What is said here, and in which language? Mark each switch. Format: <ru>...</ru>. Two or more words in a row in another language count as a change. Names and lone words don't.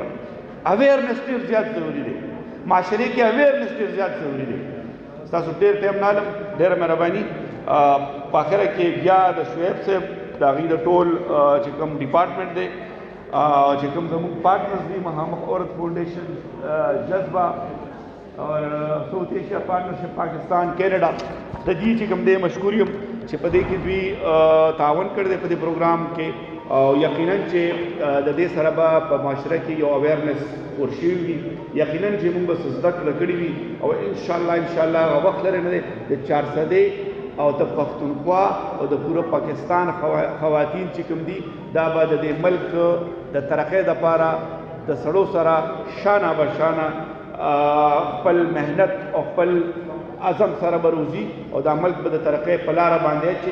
<ps>اویرنس ډېر زیات ضروري دی، معاشرې کې اویرنس ډېر زیات ضروري دی. ستاسو ډېر ټایم نه علم، ډېره مهرباني. په اخره کې بیا د شعیب صاحب د هغې د ټول چې کوم ډپارټمنټ دی چې کوم زموږ پارټنرز دي، مهامخ عورت فاؤنډیشن، جذبه اور ساؤتھ ایشیا پارٹنرشپ پاکستان کینیڈا، د دې چې کوم دی مشکور یم چې په دې کې دوی تعاون کړی دی په دې پروګرام کې، او یقینا چې د دې سره به په معاشره کې یو اویرنس ور شوي وي. یقینا چې موږ به څه زده کړه کړې وي او انشاءالله هغه وخت لرې نه دی د 400 او د پښتونخوا او د پوره پاکستان خواتین چې کوم دي دا به د دې ملک د ترقۍ دپاره د سړو سره شانه به شانه خپل محنت او خپل عزم سره به روزي او دا ملک به د ترقۍ په لاره باندې اچي.</ps>